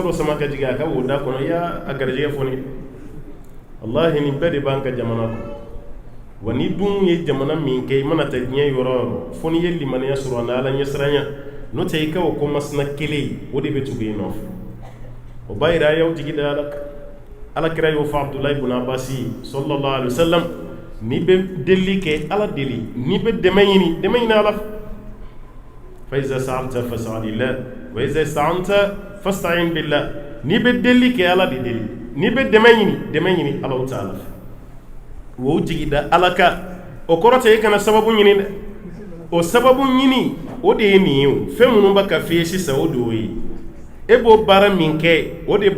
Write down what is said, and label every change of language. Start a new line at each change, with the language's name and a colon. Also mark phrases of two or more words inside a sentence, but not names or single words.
Bambara: dɔ sama ka jigin a ka wo da kɔnɔ i y'a garijɛgɛ fɔnni wallahi nin bɛɛ de b'an ka jamana kɔnɔ wa ni dun ye jamana min kɛ i mana ta diɲɛ yɔrɔ yɔrɔ fo n'i ye limaniya sɔrɔ a na ala ɲɛsiranya n'o tɛ i ka o ko masina kelen o de bɛ tugu i nɔfɛ o b'a yira a y'aw jigi da ala kan alakira y'o fɔ Abdulahi ibn Abbas
Arabic: صلى الله عليه وسلم
Bambara: n'i bɛ deli kɛ ala deli n'i bɛ dɛmɛ ɲini ala
Arabic: فإذا سألت فاسأل لله وإذا استعنت فاستعن بالله
Bambara: n'i bɛ deli kɛ ala de deli n'i bɛ dɛmɛ ɲini ala ta'ala wo jigi da ala kan o kɔrɔ tɛ e kana sababu ɲini dɛ o sababu ɲini o de ye nin ye o fɛn minnu bɛ ka f'i ye sisan o de y'o ye e b'o baara min kɛ o de